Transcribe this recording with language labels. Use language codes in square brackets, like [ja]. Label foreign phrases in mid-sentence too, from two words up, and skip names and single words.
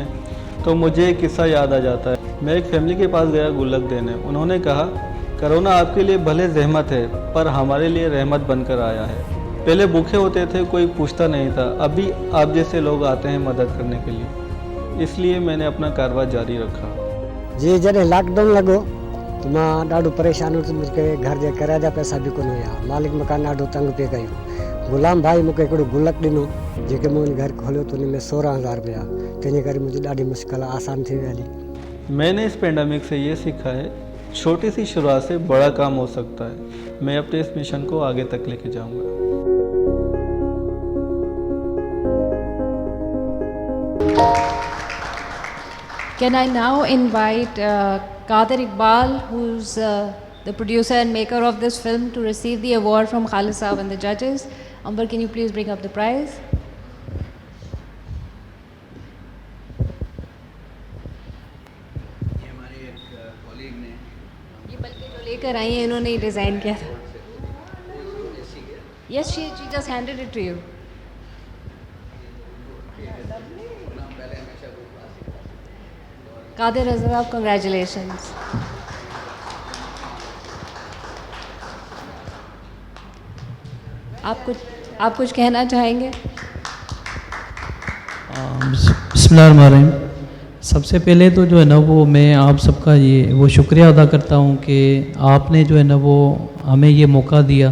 [ur] تو مجھے ایک قصہ یاد آ جاتا ہے۔ میں ایک فیملی کے پاس گیا گلک دینے، انہوں نے کہا کرونا آپ کے لیے بھلے زحمت ہے پر ہمارے لیے رحمت بن کر آیا ہے۔ پہلے بھوکے ہوتے تھے، کوئی پوچھتا نہیں تھا، ابھی آپ جیسے لوگ آتے ہیں مدد کرنے کے لیے، اس لیے میں نے اپنا کارواں جاری رکھا۔ [sd] جی جڏहिं लॉकडाउन लॻो त मां ॾाढो परेशान हुयुसि। मूंखे घर जे किराए जा पैसा बि कोन हुया, मालिक मकान ॾाढो तंग पिए कयो। गुलाम भाई मूंखे हिकिड़ो गुलक ॾिनो जेके मूं घर खोलियो त हुन में 16,000 रुपया, तंहिंजे करे मुंहिंजी ॾाढी मुश्किल आसान थी वई हली। [ur] میں نے اس پینڈیمک سے یہ سیکھا ہے چھوٹی سی شروعات سے بڑا کام ہو سکتا ہے۔ میں اپنے اس مشن کو آگے تک لے کے جاؤں گا۔ [en] Can I now invite Qadir Iqbal, who's the producer and maker of this film, to receive the award from Khalid Saab and the judges. Amber, can you please bring up the prize? [ur] یہ ہمارے ایک کولیگ نے یہ بلکہ جو لے کر آئی ہیں انہوں نے ڈیزائن کیا تھا۔ [en] Yes, she just handed it to you. Qadir Azrab, congratulations. [ur] آپ کچھ کہنا چاہیں گے؟ [ar] بسم اللہ الرحمن الرحیم۔ [ur] سب سے پہلے تو جو ہے نا وہ میں آپ سب کا وہ شکریہ ادا کرتا ہوں کہ آپ نے جو ہے نا وہ ہمیں یہ موقع دیا۔